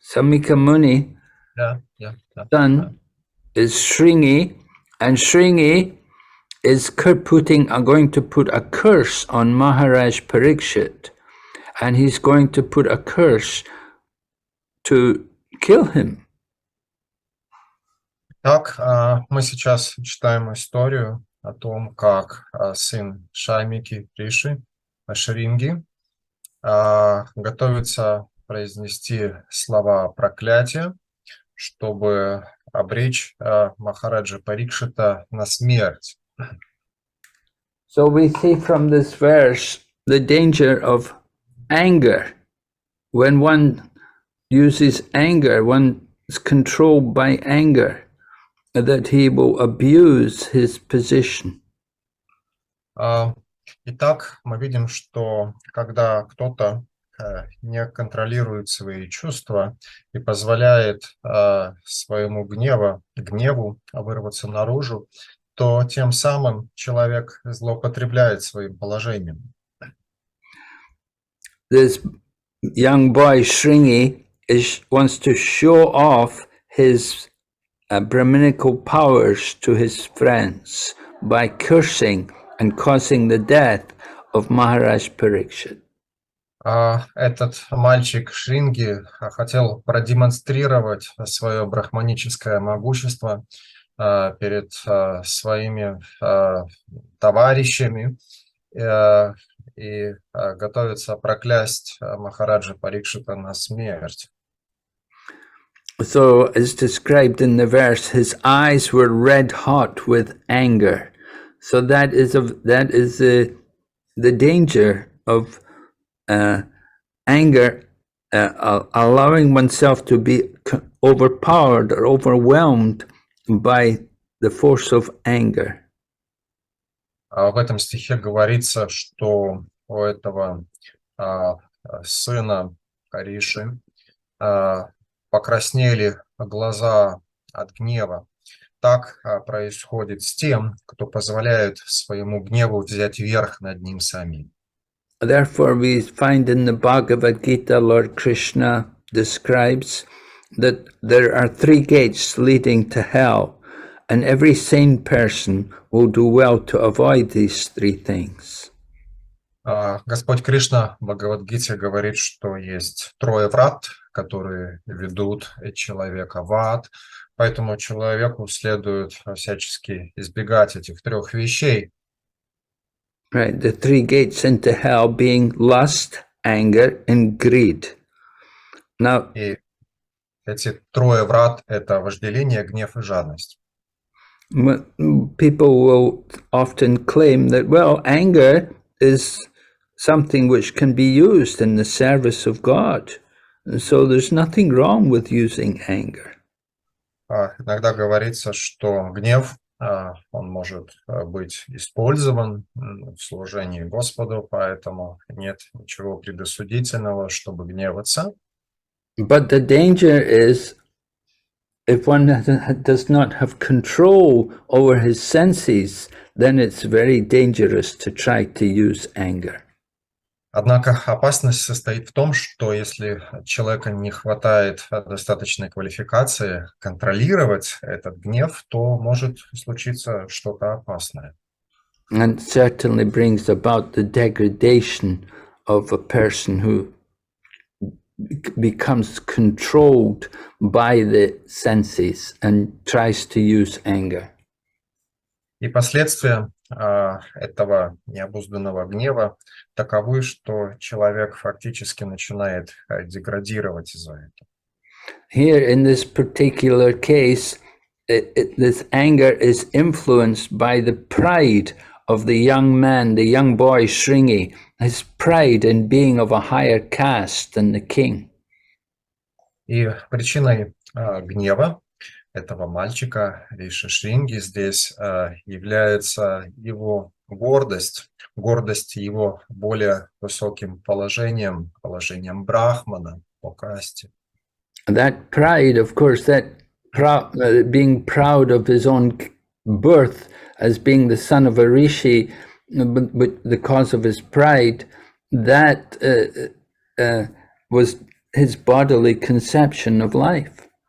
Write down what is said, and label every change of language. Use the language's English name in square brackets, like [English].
[English] Samika Muni, son is Shringi, and Shringi is going to put a curse on Maharaj Parikshit, and he's going to put a curse to kill him. [Russian] Так, мы сейчас читаем историю о том, как сын Шаймики Риши, Шринги, готовится произнести слова проклятия, чтобы обречь Махараджа Парикшита на смерть. [English] So we see from this verse the danger of anger. When one uses anger, one is controlled by anger, that he will abuse his position. [Russian] Итак, мы видим, что когда кто-то не контролирует свои чувства и позволяет своему гневу вырваться наружу, то тем самым человек злоупотребляет своим положением. [English] This young boy Shringi wants to show off his Brahminical powers to his friends by cursing and causing the death of Maharaj Parikshit. [Russian] Этот мальчик Шринги хотел продемонстрировать свое брахманическое могущество перед своими товарищами и готовится проклясть Махараджа Парикшита на смерть. [English] So, as described in the verse, his eyes were red hot with anger. So that is the danger of anger, allowing oneself to be overpowered or overwhelmed by the force of anger. [Russian] В этом стихе говорится, что у этого сына Риши покраснели глаза от гнева. Так происходит с тем, кто позволяет своему гневу взять верх над ним самим. [English] Therefore, we find in the Bhagavad Gita, Lord Krishna describes that there are 3 gates leading to hell, and every sane person will do well to avoid these 3 things. [Russian] Господь Кришна в Бхагават-гите говорит, что есть 3 врат, которые ведут человека в ад, поэтому человеку следует всячески избегать этих 3 вещей. [English] Right, the 3 gates into hell being lust, anger, and greed. Now, [Russian] и эти 3 врат – это вожделение, гнев и жадность. [English] People will often claim that, well, anger is something which can be used in the service of God. And so there's nothing wrong with using anger. [Russian] Иногда говорится, что гнев, он может быть использован в служении Господу, поэтому нет ничего предосудительного, чтобы гневаться. [English] But the danger is, if one does not have control over his senses, then it's very dangerous to try to use anger. [Russian] Однако опасность состоит в том, что если человека не хватает достаточной квалификации контролировать этот гнев, то может случиться что-то опасное. [English] And certainly brings about the degradation of a person who becomes controlled by the senses and tries to use anger. [Russian] И последствия этого необузданного гнева таковы, что человек фактически начинает деградировать из-за этого. [English] Here in this particular case, this anger is influenced by the pride of the young man, the young boy Shringi, his pride in being of a higher caste than the king. [Russian] И причиной гнева этого мальчика Риши Шринги здесь является его гордость его более высоким положением положением брахмана по касте. [English] That pride, of course, being proud of his own birth as being the son of a rishi, but the cause of his pride, that was his bodily conception of life.